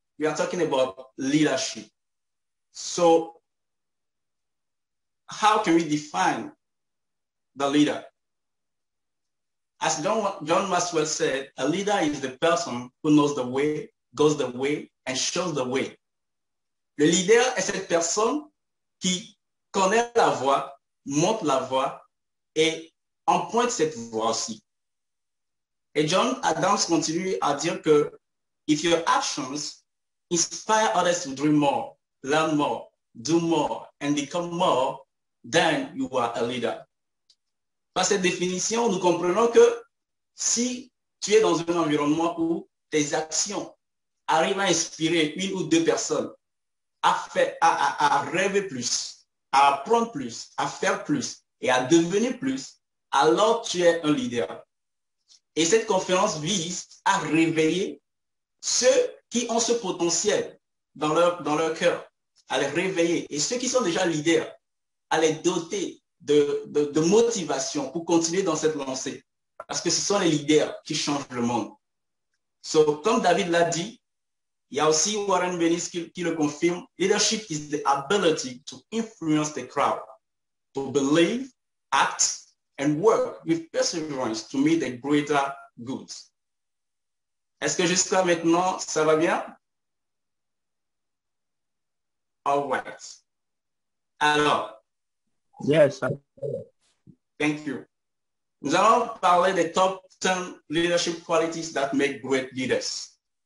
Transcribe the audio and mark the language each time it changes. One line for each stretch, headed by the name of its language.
English: We are talking about leadership. So, how can we define the leader? As John Maxwell said, a leader is the person who knows the way, goes the way, and shows the way.
French: Le leader est cette personne qui connaît la voie, montre la voie et emprunte cette voie aussi. Et John Adams continue à dire que
English: if your actions inspire others to dream more, learn more, do more, and become more, then you are a leader.
French: Par cette définition, nous comprenons que si tu es dans un environnement où tes actions arrivent à inspirer une ou deux personnes à rêver plus, à apprendre plus, à faire plus et à devenir plus, alors tu es un leader. Et cette conférence vise à réveiller ceux qui ont ce potentiel dans leur cœur, à les réveiller. Et ceux qui sont déjà leaders, à les doter de motivation pour continuer dans cette lancée. Parce que ce sont les leaders qui changent le monde. So, comme David l'a dit, il y a aussi Warren Bennis qui le confirme.
English: Leadership is the ability to influence the crowd, to believe, act, and work with perseverance to meet a greater good.
French: Est-ce que jusqu'à maintenant, ça va bien?
English: All right. Alors, yes. Thank you.
French: Nous allons parler des
English: top 10 leadership qualities that make great leaders.